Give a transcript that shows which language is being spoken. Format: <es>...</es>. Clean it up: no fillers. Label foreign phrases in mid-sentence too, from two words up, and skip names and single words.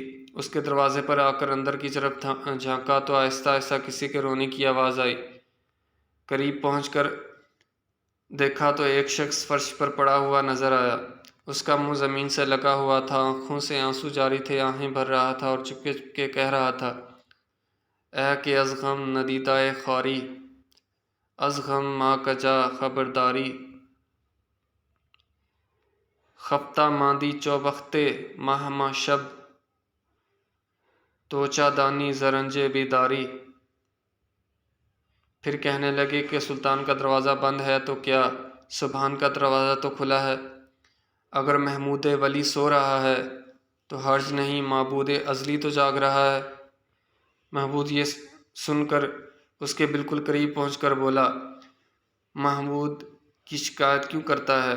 <ur>اس کے دروازے پر آ کر اندر کی طرف جھانکا تو آہستہ آہستہ کسی کے رونے کی آواز آئی۔ قریب پہنچ کر دیکھا تو ایک شخص فرش پر پڑا ہوا نظر آیا۔ اس کا منہ زمین سے لگا ہوا تھا، آنکھوں سے آنسو جاری تھے، آہیں بھر رہا تھا اور چپکے چپکے کہہ رہا تھا،</ur> <fa>اے کہ از غم ندیدہ خواری، از غم ما کجا خبرداری، خفتہ ماندی چوبختے ماہما شب، توچہ دانی زرنج بیداری۔</fa> <ur>پھر کہنے لگے کہ سلطان کا دروازہ بند ہے تو کیا، سبحان کا دروازہ تو کھلا ہے۔ اگر محمود ولی سو رہا ہے تو حرج نہیں، معبود ازلی تو جاگ رہا ہے۔ محمود یہ سن کر اس کے بالکل قریب پہنچ کر بولا، محمود کی شکایت کیوں کرتا ہے؟</ur>